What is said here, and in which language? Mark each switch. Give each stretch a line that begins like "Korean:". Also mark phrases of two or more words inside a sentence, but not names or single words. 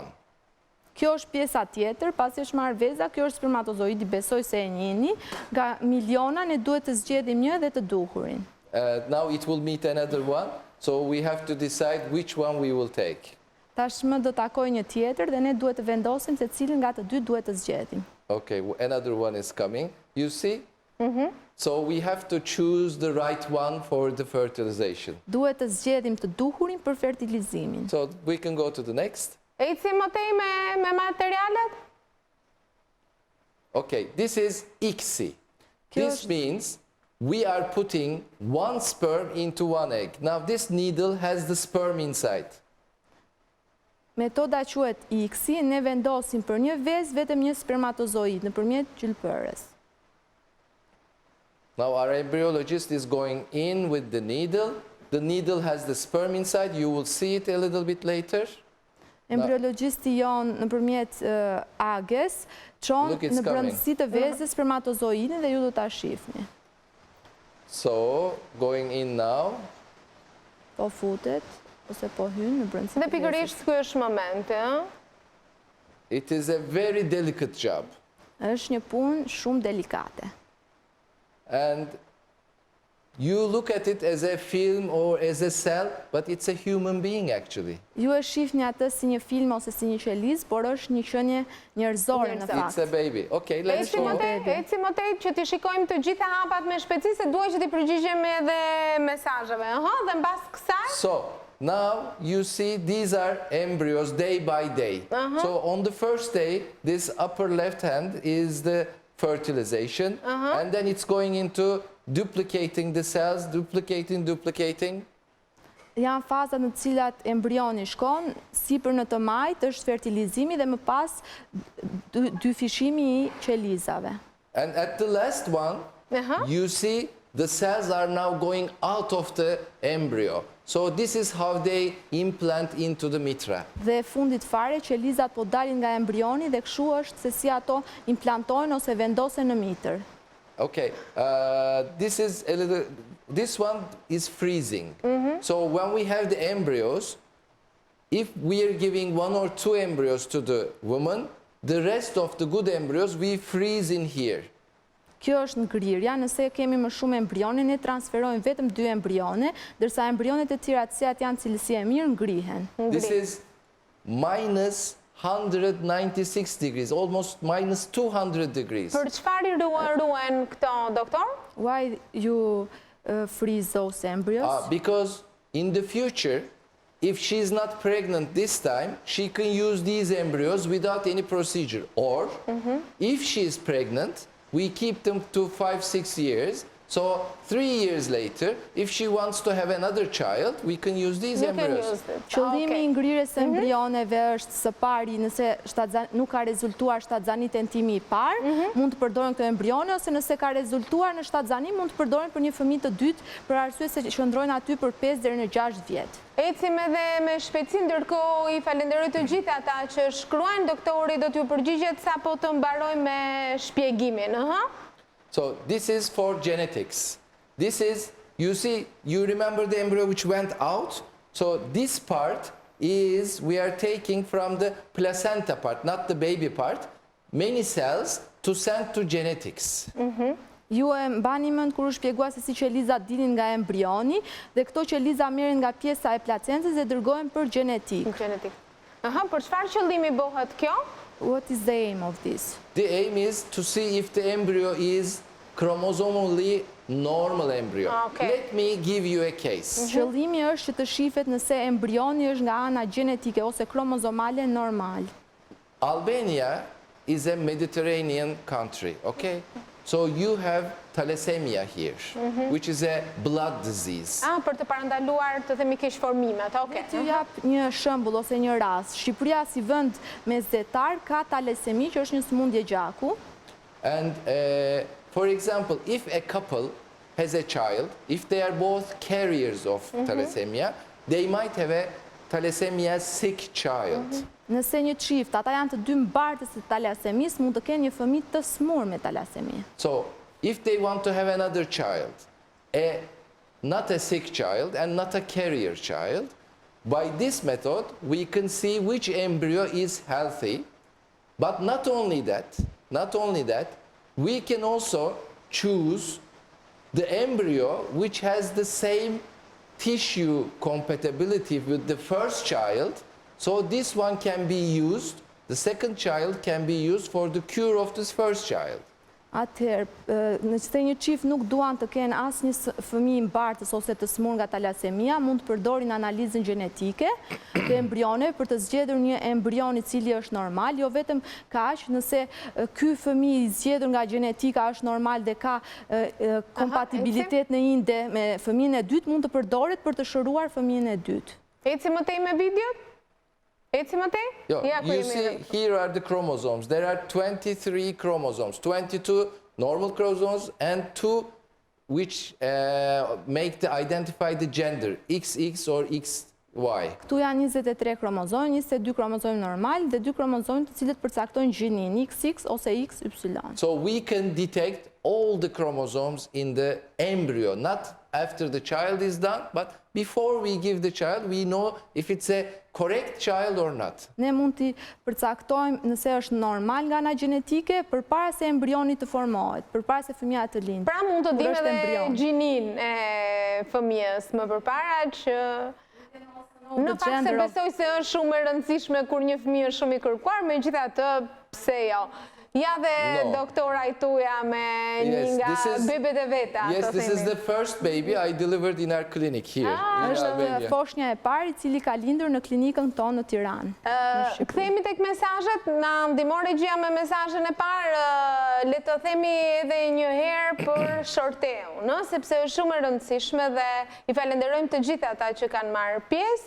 Albanian: Kjo është pjesa tjetër, pasi është marrë veza, kjo është spermatozoidi, besoj se e njihni, nga miliona ne duhet të zgjedhim një dhe të duhurin.
English: Now it will meet another one, so we have to decide which one we will take.
Albanian: Tashmë do takoj një tjetër dhe ne duhet të vendosim se cilin nga të dy duhet të zgjedhim.
English: Okay, another one is coming. You see? So we have to choose the right one for the fertilization.
Albanian: Duhet të zgjedhim të duhurin për fertilizimin.
English: So we can go to the next.
Albanian: Ecim më tej me materialet?
English: Okay, this is ICSI.
Albanian: Kjo
English: This means we are putting 1 sperm into 1 egg. Now this needle has the sperm inside.
Albanian: Metoda quhet ICSI, ne vendosim për një vezë vetëm një spermatozoid nëpërmjet gjilpërës.
English: Now our embryologist is going in with the needle. The needle has the sperm inside. You will see it a little bit later.
Albanian: Embriologjisti jon nëpërmjet ages çon
English: Look, it's
Albanian: në brendësi të vezës spermatozoidin dhe ju do ta shihni.
English: So going in now.
Albanian: Po futet ose po hyn në brendësi. Dhe pikërisht ky është momenti, ëh?
English: It is a very delicate job.
Albanian: Është një punë shumë delikate.
English: And you look at it as a film or as a cell, but it's a human being actually.
Albanian: Ju e shihni atë si një film ose si një qelizë, por është një qenie njerëzore në
English: It's a
Albanian: fakt.
English: baby. Okay, let's go.
Albanian: Eci më tej që t'i shikojmë të gjitha hapat me shpejtësi se duaj që t'i përgjigjemi edhe mesazheve. Dhe mbas kësaj
English: So now you see these are embryos day by day. So on the first day, this upper left hand is the fertilization, and then it's going into duplicating the cells, duplicating.
Albanian: Janë fazat në cilat embrioni shkon, sipër në të majt është fertilizimi dhe më pas dyfishimi I qelizave.
English: And at the last one, you see the cells are now going out of the embryo. So this is how they implant into the mitra.
Albanian: Dhe fundit fare, qelizat po dalin nga embrioni dhe kështu është se si ato implantojnë ose vendosen në mitër.
English: Okay, this one is freezing. So when we have the embryos, if we are giving 1 or 2 embryos to the woman, the rest of the good embryos we freeze in here.
Albanian: Kjo është ngrirja, nëse kemi më shumë embrione, ne transferojmë vetëm 2 embrione, dërsa embrionet e tjera të cilat janë cilësi e mirë ngrihen.
English: This is minus 196 degrees, almost minus 200 degrees.
Albanian: për çfarë ruhen këto, doktor?
English: Why you freeze those embryos? Because in the future, if she's not pregnant this time, she can use these embryos without any procedure. Or if she is pregnant, we keep them to 5-6 years. So 3 years later, if she wants to have another child, we can use these embryos.
Albanian: Qëllimi I ngrirjes së embrioneve është së pari, nëse nuk ka rezultuar shtatzani tentimi I parë, mund të përdoren këto embrione, ose nëse ka rezultuar në shtatzani, mund të përdoren për një fëmijë të dytë, për arsye se qëndrojnë aty për 5 deri në 6 vjet. Ecim edhe me shpejtësi, ndërkohë I falenderoj të gjithë ata që shkruajnë, doktori do t'ju përgjigjet sapo të mbarojmë me shpjegimin.
English: So this is for genetics. This is, you see, you remember the embryo which went out? So this part is, we are taking from the placenta part, not the baby part, many cells to send to genetics.
Albanian: Ju e mbani mend kur u shpjegua se si qelizat dilin nga embrioni dhe këto qeliza merren nga pjesa e placentës dhe dërgohen për gjenetik. Për çfarë qëllimi bëhet kjo?
English: What is the aim of this? The aim is to see if the embryo is chromosomally normal embryo. Let me give you a case.
Albanian: Qëllimi është që të shifet nëse embrioni është nga ana gjenetike ose kromozomale normal.
English: Albania is a Mediterranean country, okay? So you have thalassemia here, which is a blood disease.
Albanian: Për të parandaluar të themi keqformimet, okay. Të jap një shembull ose një rast. Shqipëria si vend mesdhetar ka thalasemi që është një sëmundje gjaku.
English: And for example, if a couple has a child, if they are both carriers of thalassemia, they might have a thalassemia sick child.
Albanian: Nëse një çift, ata janë të dy mbartës të thalassemis, mund të kenë një fëmijë të smur me thalasemi.
English: So, if they want to have another child, not a sick child and not a carrier child, by this method we can see which embryo is healthy. But not only that, we can also choose the embryo which has the same tissue compatibility with the first child. So this one can be used, the second child can be used for the cure of this first child.
Albanian: Atëherë, nëse një çift nuk duan të kenë asnjë fëmijë mbartës ose të smur nga thalassemia, mund të përdorin analizën gjenetike të embrioneve për të zgjedhur një embrion I cili është normal, jo vetëm kaq, nëse ky fëmijë I zgjedhur nga gjenetika është normal dhe ka kompatibilitet në inde me fëmijën e dytë, mund të përdoret për të shëruar fëmijën e dytë. Eci më tej me videot? Eci më tej?
English: You see, here are the chromosomes. There are 23 chromosomes, 22 normal chromosomes and 2 which identify the gender, XX or XY.
Albanian: Këtu janë 23 kromozomë, 22 kromozomë normal dhe 2 kromozomë të cilët përcaktojnë gjinin, XX ose XY.
English: So we can detect all the chromosomes in the embryo, not after the child is done, but before we give the child, we know if it's a correct child or not.
Albanian: Ne mund t'i përcaktojmë nëse është normal nga ana gjenetike përpara se embrioni të formohet, përpara se fëmia të lindë. Pra mund të Kur dimë është edhe embrion. gjinin e fëmijës më përpara që... Në fakt se besoj se është shumë e rëndësishme kur një fëmijë është shumë i kërkuar, megjithatë pse jo. Ja dhe doktora Aytuja me një nga bebet e veta.
English: Yes, this is the first baby I delivered in our clinic here. in
Albanian: Është
English: Albania.
Albanian: foshnja e parë i cili ka lindur në klinikën tonë në Tiranë. Kthehemi tek mesazhet, na ndihmon regjia me mesazhin e parë, le të themi edhe një herë për shorteun, sepse është shumë e rëndësishme dhe i falenderojmë të gjithë ata që kanë marrë pjesë.